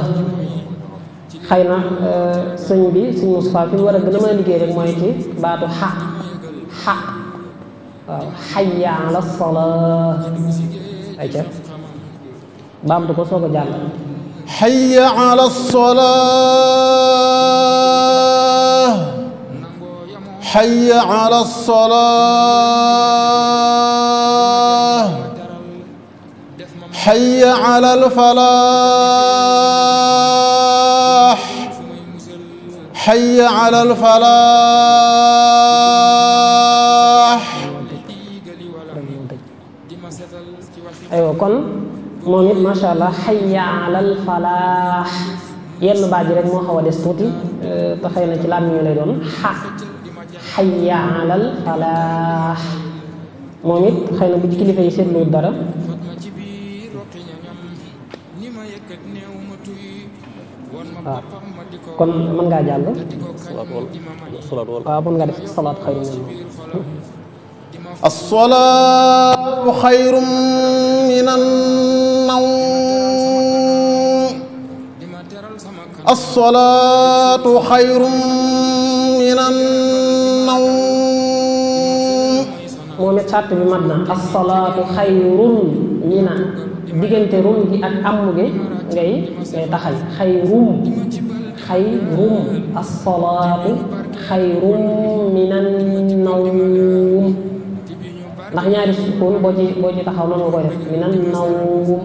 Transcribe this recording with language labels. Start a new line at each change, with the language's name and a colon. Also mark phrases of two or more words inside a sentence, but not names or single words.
Wolof: xëy na sëñ bi sëñ Moustapha fi mu war a gën a mën a liggéey rek mooy ci baatu xa waaw
Arabic: حي على الصلاة
Wolof: ayca baamtu ko soog a jàll
Arabic: حي على الصلاة حي على الصلاة حي على الفلاح حي على الفلاح.
Wolof: aywa kon moom it
Arabic: ما شاء الله حي على الفلاح
Wolof: yenn baat yi rek moo xaw a des tuuti te xëy na ci làmmiñ ñu lay doon
Arabic: حي على الفلاح
Wolof: moom it xëy na bu ci kilifa yi seetlu dara waaw kon mën ngaa jàll waaw mën ngaa def
Arabic: صلاة خير من الصلاة خير من النوم الصلاة خير من النوم.
Wolof: moom it sàrt bi mat na
Arabic: الصلاة خير من
Wolof: diggante rum gi ak amm gi ngay taxal
Arabic: خير الصلاة خير من النوم
Wolof: ndax ñaari sukkoon boo ci taxaw noonu nga koy def
Arabic: من النوم.